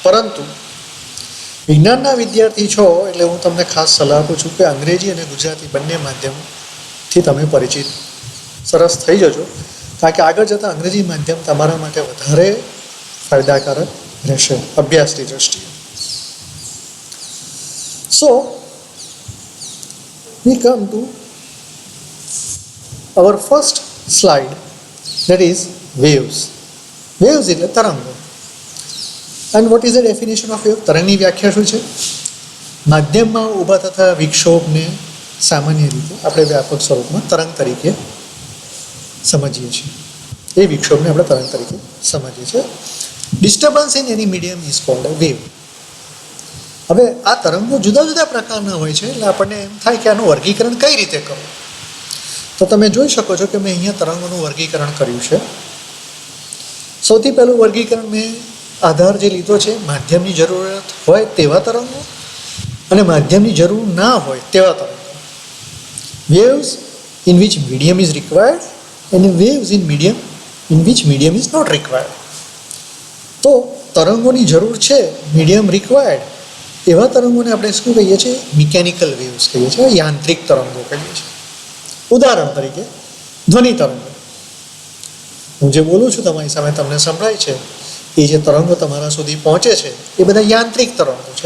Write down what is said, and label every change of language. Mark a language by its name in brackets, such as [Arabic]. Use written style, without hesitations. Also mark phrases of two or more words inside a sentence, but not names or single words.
[Gujarati] પરંતુ વિજ્ઞાનના વિદ્યાર્થી છો એટલે હું તમને ખાસ સલાહ આપું છું કે અંગ્રેજી અને ગુજરાતી બંને માધ્યમથી તમે પરિચિત સરસ થઈ જજો. કારણ કે આગળ જતાં અંગ્રેજી માધ્યમ તમારા માટે વધારે ફાયદાકારક રહેશે અભ્યાસની દ્રષ્ટિએ. [English] સો we come to our first slide, that is waves. [Gujarati] Waves એટલે તરંગો. [English] And what is the definition of wave? [Gujarati] તરંગની વ્યાખ્યા શું છે? માધ્યમમાં ઊભા થતા વિક્ષોભને સામાન્ય રીતે આપણે વ્યાપક સ્વરૂપમાં તરંગ તરીકે સમજીએ છીએ. એ વિક્ષોભને આપણે તરંગ તરીકે સમજીએ છીએ. [English] disturbance in any medium is called a wave. [Gujarati] હવે આ તરંગો જુદા જુદા પ્રકારના હોય છે, એટલે આપણને એમ થાય કે આનું વર્ગીકરણ કઈ રીતે કરવું. તો તમે જોઈ શકો છો કે મેં અહીંયા તરંગોનું વર્ગીકરણ કર્યું છે. સૌથી પહેલું વર્ગીકરણ મેં આધાર જે લીધો છે માધ્યમની જરૂરત હોય તેવા તરંગો અને માધ્યમની જરૂર ના હોય તેવા તરંગો. [English] waves in which medium is required and waves in which medium is not required. [Gujarati] તો તરંગોની જરૂર છે, [English] medium required, [Gujarati] એવા તરંગોને આપણે શું કહીએ છીએ? [English] mechanical waves [Gujarati] કહીએ છીએ, યાંત્રિક તરંગો કહીએ છીએ. ઉદાહરણ તરીકે ધ્વનિ તરંગો. હું જે બોલું છું તમારી સામે તમને સંભળાય છે, એ જે તરંગો તમારા સુધી પહોંચે છે એ બધા યાંત્રિક તરંગો છે.